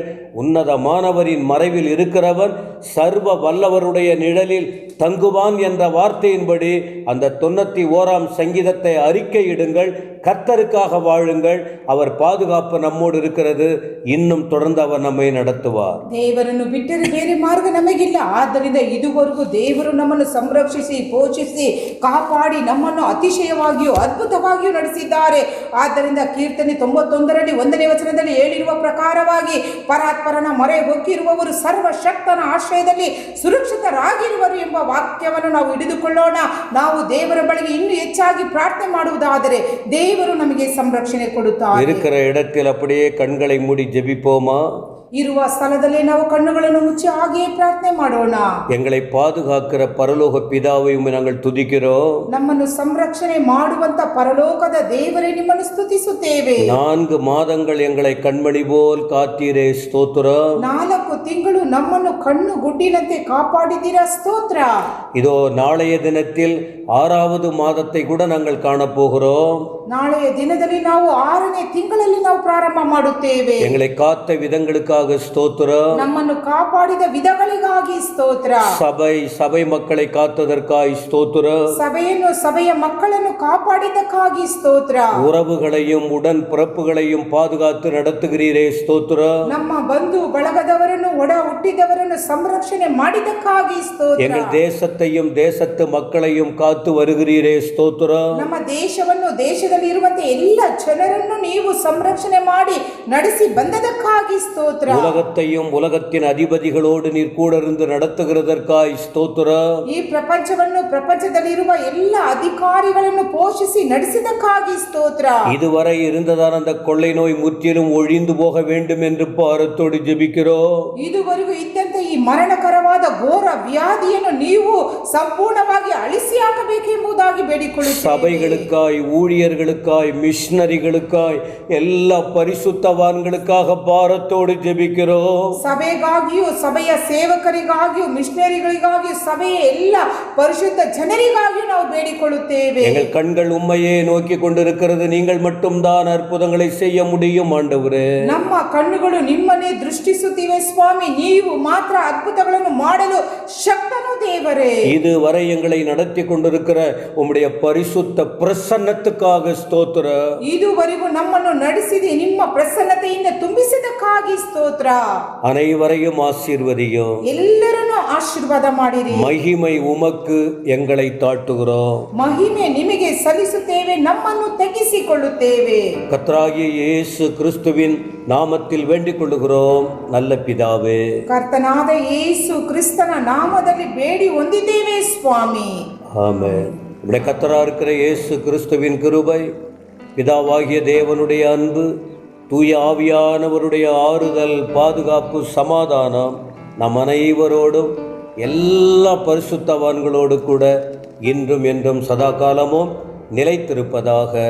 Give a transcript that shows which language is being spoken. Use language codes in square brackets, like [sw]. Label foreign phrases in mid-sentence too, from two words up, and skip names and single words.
[ta] உன்னதமானவரின் மறைவில் இருக்கிறவன் சர்வ வல்லவருடைய நிழலில் தங்குவான் என்ற வார்த்தையின்படி அந்த 91ஆம் சங்கீதத்தை அறிக்கையிடுங்கள். கர்த்தருக்காக வாழுங்கள். அவர் பாதுகாப்பு நம்மோடு இருக்கிறது. இன்னும் தொடர்ந்து அவர் நம்மை நடத்துவார். [kn] ದೇವರನ್ನು ಬಿಟ್ಟರೆ ಬೇರೆ ಮಾರ್ಗ ನಮಗಿಲ್ಲ. ಆದ್ದರಿಂದ ಇದುವರೆಗೂ ದೇವರು ನಮ್ಮನ್ನು ಸಂರಕ್ಷಿಸಿ ಪೋಷಿಸಿ ಕಾಪಾಡಿ ನಮ್ಮನ್ನು ಅತಿಶಯವಾಗಿಯೂ ಅದ್ಭುತವಾಗಿಯೂ ನಡೆಸಿದ್ದಾರೆ. ಆದ್ದರಿಂದ ಕೀರ್ತನೆ 91ರಲ್ಲಿ 1ನೇ ವಚನದಲ್ಲಿ ಹೇಳಿರುವ ಪ್ರಕಾರವಾಗಿ ಪರಾತ್ಪರನ ಮೊರೆ ಹೊಕ್ಕಿರುವವರು ಸರ್ವಶಕ್ತನ ಆಶ್ರಯದಲ್ಲಿ ಸುರಕ್ಷಿತರಾಗಿರುವರು ಎಂಬ ವಾಕ್ಯವನ್ನು ನಾವು ಹಿಡಿದುಕೊಳ್ಳೋಣ. ನಾವು ದೇವರ ಬಳಿಗೆ ಇನ್ನೂ ಹೆಚ್ಚಾಗಿ ಪ್ರಾರ್ಥನೆ ಮಾಡುವುದಾದರೆ ದೇವರು ನಮಗೆ ಸಂರಕ್ಷಣೆ ಕೊಡುತ್ತಾರೆ. [ta] இருக்கிற இடத்தில் அப்படியே கண்களை மூடி ஜெபிப்போமா? [kn] ಇರುವ ಸ್ಥಳದಲ್ಲಿ ನಾವು ಕಣ್ಣುಗಳನ್ನು ಮುಚ್ಚಿ ಹಾಗೆಯೇ ಪ್ರಾರ್ಥನೆ ಮಾಡೋಣ. [ta] எங்களை பாதுகாக்கிற பரலோக பிதாவை நாங்கள் துதிக்கிறோம். [kn] ನಮ್ಮನ್ನು ಸಂರಕ್ಷಣೆ ಮಾಡುವಂತ ಪರಲೋಕದ ದೇವರೇ ನಿಮ್ಮನ್ನು ಸ್ತುತಿಸುತ್ತೇವೆ. [ta] 4 மாதங்கள் எங்களை கண்மணி போல் காத்தீரே ஸ்தோத்திரம். [kn] 4 ತಿಂಗಳು ನಮ್ಮನ್ನು ಕಣ್ಣು ಗುಡ್ಡಿನಂತೆ ಕಾಪಾಡಿದ್ದೀರಾ, ಸ್ತೋತ್ರ. [ta] இதோ நாளைய தினத்தில் 6வது மாதத்தை கூட நாங்கள் காணப்போகிறோம். [kn] ನಾಳೆಯ ದಿನದಲ್ಲಿ ನಾವು 6ನೇ ತಿಂಗಳಲ್ಲಿ ನಾವು ಪ್ರಾರಂಭ ಮಾಡುತ್ತೇವೆ. [ta] எங்களை காத்த விதங்களுக்காக ஸ்தோத்திரம். [kn] ನಮ್ಮನ್ನು ಕಾಪಾಡಿದ ವಿಧಗಳಿಗಾಗಿ ಸ್ತೋತ್ರ. [ta] சபை மக்களை காத்ததற்காய் ஸ்தோத்திரம். [kn] ಸಭೆಯನ್ನು ಸಭೆಯ ಮಕ್ಕಳನ್ನು ಕಾಪಾಡಿದ್ದಕ್ಕಾಗಿ ಸ್ತೋತ್ರ. [ta] உறவுகளையும் உடன் பிறப்புகளையும் பாதுகாத்து நடத்துகிறீரே ஸ்தோத்திரம். [kn] ನಮ್ಮ ಬಂಧು ಬಳಗದವರನ್ನು ಒಡ ಹುಟ್ಟಿದವರನ್ನು ಸಂರಕ್ಷಣೆ ಮಾಡಿದ್ದಕ್ಕಾಗಿ ಸ್ತೋತ್ರ. [ta] எங்கள் தேசத்தையும் தேசத்து மக்களையும் காத்து வருகிறீரே ஸ்தோத்திரம். [kn] ನಮ್ಮ ದೇಶವನ್ನು ದೇಶದಲ್ಲಿ ಇರುವಂತೆ ಎಲ್ಲ ಜನರನ್ನು ನೀವು ಸಂರಕ್ಷಣೆ ಮಾಡಿ ನಡೆಸಿ ಬಂದದಕ್ಕಾಗಿ ಸ್ತೋತ್ರ. [ta] உலகத்தையும் உலகத்தின் அதிபதிகளோடு நீர் கூட இருந்து நடத்துகிறதற்காய் ஸ்தோத்திரம். [kn] ಈ ಪ್ರಪಂಚವನ್ನು ಪ್ರಪಂಚದಲ್ಲಿರುವ ಎಲ್ಲ ಅಧಿಕಾರಿಗಳನ್ನು ಪೋಷಿಸಿ ನಡೆಸಿದಕ್ಕಾಗಿ ಸ್ತೋತ್ರ. [ta] இதுவரை இருந்ததான அந்த கொள்ளை நோய் முற்றிலும் ஒழிந்து போக வேண்டும் என்று பாரத்தோடு ஜெபிக்கிறோம். [kn] ಇದುವರೆಗೂ ಇದ್ದಂತೆ ಈ ಮರಣಕರವಾದ ಘೋರ ವ್ಯಾಧಿಯನ್ನು ನೀವು ಸಂಪೂರ್ಣವಾಗಿ ಅಳಿಸಿ ಹಾಕಬೇಕೆಂಬುದಾಗಿ ಬೇಡಿಕೊಳ್ಳುತ್ತೇವೆ. [ta] சபைகளுக்காய், ஊழியர்களுக்காய், மிஷனரிகளுக்காய், எல்லா பரிசுத்தவான்களுக்காக பாரத்தோடு ஜெபிக்கிறோம். [kn] ಸಭೆಗಾಗಿಯೂ ಸಭೆಯ ಸೇವಕರಿಗಾಗಿಯೂ ಮಿಷನರಿಗಳಿಗಾಗಿಯೂ ಸಭೆಯ ಎಲ್ಲ ಪರಿಶುದ್ಧ ಜನರಿಗಾಗಿಯೂ ನಾವು ಬೇಡಿಕೊಳ್ಳುತ್ತೇವೆ. [ta] எங்கள் கண்கள் உம்மையே நோக்கி கொண்டிருக்கிறது. நீங்கள் மட்டும்தான் அற்புதங்களை செய்ய முடியும் ஆண்டவரே. [kn] ನಮ್ಮ ಕಣ್ಣುಗಳು ನಿಮ್ಮನ್ನೇ ದೃಷ್ಟಿಸುತ್ತಿವೆ ಸ್ವಾಮಿ. ನೀವು ಮಾತ್ರ ಅದ್ಭುತಗಳನ್ನು ಮಾಡಲು ಶಕ್ತನು ದೇವರೇ. [ta] இதுவரை எங்களை நடத்தி கொண்டிருக்கிற உம்முடைய பரிசுத்த பிரசன்னத்துக்காக ஸ்தோத்திர. [kn] ಇದುವರೆಗೂ ನಮ್ಮನ್ನು ನಡೆಸಿದಿ ನಿಮ್ಮ ಪ್ರಸನ್ನತೆಯಿಂದ ತುಂಬಿಸಿದಕ್ಕಾಗಿ ಸ್ತೋತ್ರ. [ta] அனைவரையும் ஆசீர்வதியும். [kn] ಎಲ್ಲರನ್ನು ಆಶೀರ್ವಾದ ಮಾಡಿರಿ. [ta] மகிமை உமக்கு எங்களை தாழ்த்துகிறோம். [kn] ಮಹಿಮೆ ನಿಮಗೆ ಸಲ್ಲಿಸುತ್ತೇವೆ, ನಮ್ಮನ್ನು ತಗ್ಗಿಸಿಕೊಳ್ಳುತ್ತೇವೆ. [ta] கர்த்தராகிய இயேசு கிறிஸ்துவின் நாமத்தில் வேண்டிக் கொள்ளுகிறோம் நல்ல பிதாவே. [kn] ಕರ್ತನಾದ ಯೇಸು ಕ್ರಿಸ್ತನ ನಾಮದಲ್ಲಿ ಬೇಡಿ ಹೊಂದಿದ್ದೇವೆ ಸ್ವಾಮಿ. [ta] ஆமென். நம்முடைய கர்த்தராக இருக்கிற இயேசு கிறிஸ்துவின் கிருபை, பிதாவாகிய தேவனுடைய அன்பு, தூய ஆவியானவருடைய ஆறுதல், பாதுகாப்பு, சமாதானம் நம் அனைவரோடும் எல்லா பரிசுத்தவான்களோடு கூட இன்றும் என்றும் சதா காலமும் நிலைத்திருப்பதாக.